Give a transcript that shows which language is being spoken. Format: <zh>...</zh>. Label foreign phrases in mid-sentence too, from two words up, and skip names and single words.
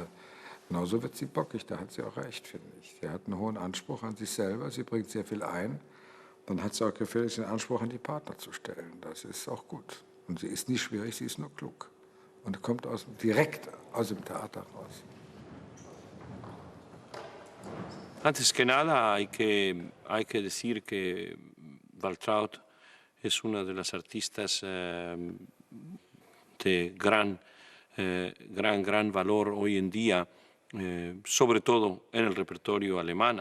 <de>Genauso wird sie bockig, da hat sie auch recht, finde ich. Sie hat einen hohen Anspruch an sich selber, sie bringt sehr viel ein. Dann hat sie auch gefälligst den Anspruch, an die Partner zu stellen. Das ist auch gut. Und sie ist nicht schwierig, sie ist nur klug. Und kommt direkt aus dem Theater raus.</de> <es>Antes que nada hay que decir que Waltraud es una de las artistas de gran valor hoy en día, sobre todo en el repertorio alemán,</es>